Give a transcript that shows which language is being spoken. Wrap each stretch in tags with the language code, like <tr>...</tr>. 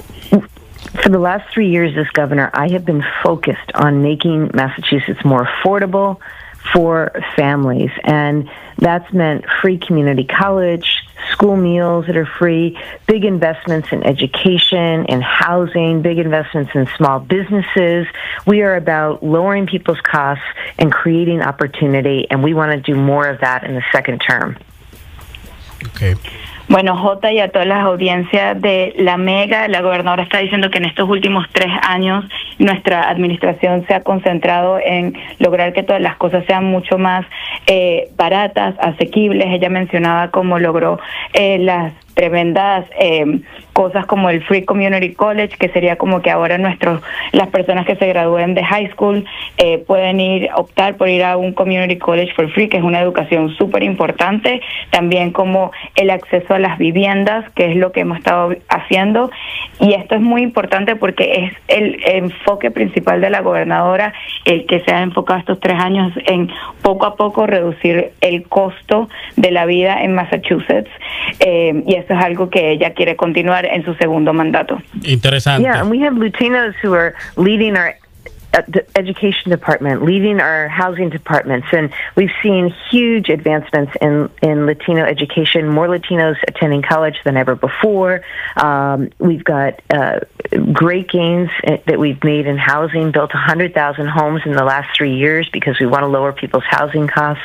<en>For the last 3 years as governor, I have been focused on making Massachusetts more affordable for families, and that's meant free community college, school meals that are free, big investments in education, in housing, big investments in small businesses. We are about lowering people's costs and creating opportunity, and we want to do more of that in the second term. Okay.</en> <es>Bueno, Jota, y a todas las audiencias de La Mega, la gobernadora está diciendo que en estos últimos 3 años nuestra administración se ha concentrado en lograr que todas las cosas sean mucho más baratas, asequibles. Ella mencionaba cómo logró las tremendas cosas como el Free Community College, que sería como que ahora las personas que se gradúen de high school pueden optar por ir a un Community College</es> <en>for Free,</en> <es>que es una educación súper importante. También como el acceso a las viviendas, que es lo que hemos estado haciendo. Y esto es muy importante porque es el enfoque principal de la gobernadora, el que se ha enfocado estos 3 años en poco a poco reducir el costo de la vida en Massachusetts. Y eso es algo que ella quiere continuar en su segundo mandato. Interesante.</es> <en>Yeah, and we have Latinos who are leading our education department, leading our housing departments, and we've seen huge advancements in Latino education, more Latinos attending college than ever before. We've got great gains that we've made in housing, built 100,000 homes in the last 3 years because we want to lower people's housing costs.</en>